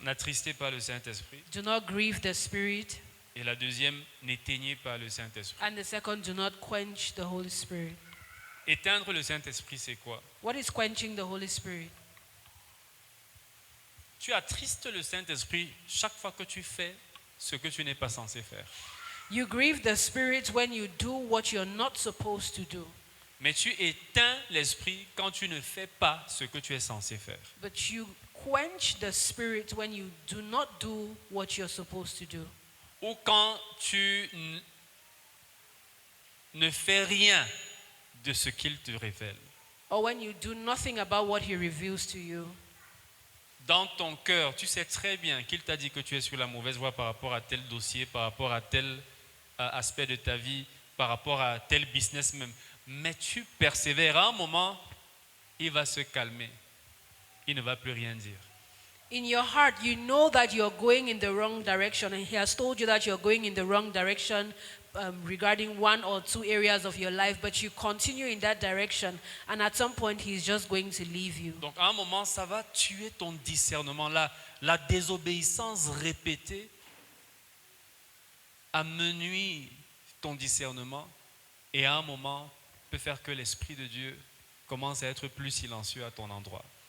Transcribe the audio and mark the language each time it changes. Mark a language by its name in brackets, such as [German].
[French] n'attristez pas le Saint-Esprit. [English] Do not grieve the Spirit. [French] Et la deuxième, n'éteignez pas le Saint-Esprit. [English] And the second, do not quench the Holy Spirit. [French] Éteindre le Saint-Esprit, c'est quoi? [English] What is quenching the Holy Spirit? [French] Tu attristes le Saint-Esprit chaque fois que tu fais ce que tu n'es pas censé faire. [English] You grieve the Spirit when you do what you're not supposed to do. [French] Mais tu éteins l'Esprit quand tu ne fais pas ce que tu es censé faire. [English] But you quench the Spirit when you do not do what you're supposed to do. [French] Ou quand tu ne fais rien de ce qu'il te révèle. [English] Or when you do nothing about what He reveals to you. [French] Dans ton cœur, tu sais très bien qu'il t'a dit que tu es sur la mauvaise voie par rapport à tel dossier, par rapport à tel aspect de ta vie, par rapport à tel business même. Mais tu persévères. À un moment, il va se calmer. il ne va plus rien dire. [English] In your heart, you know that you're going in the wrong direction, and he has told you that you're going in the wrong direction regarding one or two areas of your life, but you continue in that direction, and at some point, he's just going to leave you. [French] Donc à un moment, ça va tuer ton discernement. La désobéissance répétée amenuit ton discernement et à un moment peut faire que l'Esprit de Dieu commence à être plus silencieux à ton endroit.